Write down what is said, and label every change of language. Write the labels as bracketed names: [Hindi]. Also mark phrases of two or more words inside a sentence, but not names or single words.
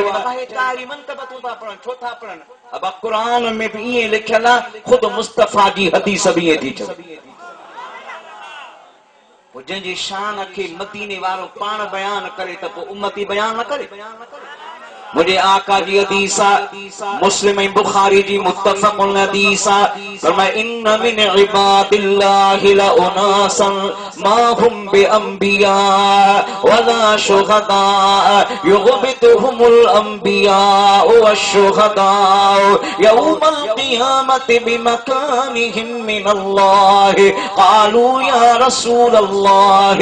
[Sindhi] छो था पढ़नि अब क़ुरान में बि ईअं लिखियल आहे ख़ुदि मुस्तफ़ा जी हदीस बि ईअं थी चवे जंहिंजी शान खे मदीने वारो पाण बयान करे त पोइ उम्मती बयान न करे मुझे आका जी हदीस मुस्लिम ऐं बुखारी जी मुत्तफ़क़ुन हदीस फरमाए [Arabic] إن من عباد الله لأناسا ما هم بأنبياء ولا شهداء يغبطهم الأنبياء والشهداء يوم القيامة بمكانهم من الله قالوا يا رسول الله